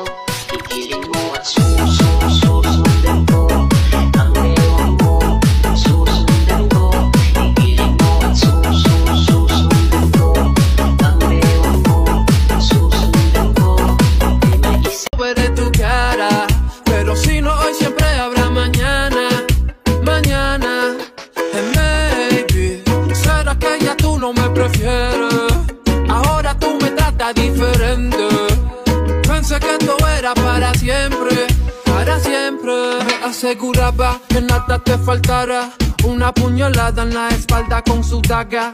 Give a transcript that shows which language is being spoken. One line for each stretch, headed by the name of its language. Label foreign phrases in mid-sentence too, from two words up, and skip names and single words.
Filipino: Igiling mo at susundan ko ang bewang mo, susundan ko. Igiling mo at susundan ko ang bewang mo, susundan ko. Problema ay isayaw.
Spanish: Puede tu cara, pero si no hoy siempre habrá mañana, mañana.
English: And maybe,
Spanish: será que ya tú no me prefieres, ahora tú me tratas diferente. Pensé que esto era para siempre, para siempre. Me aseguraba que nada te faltara, una puñalada en la espalda con su daga.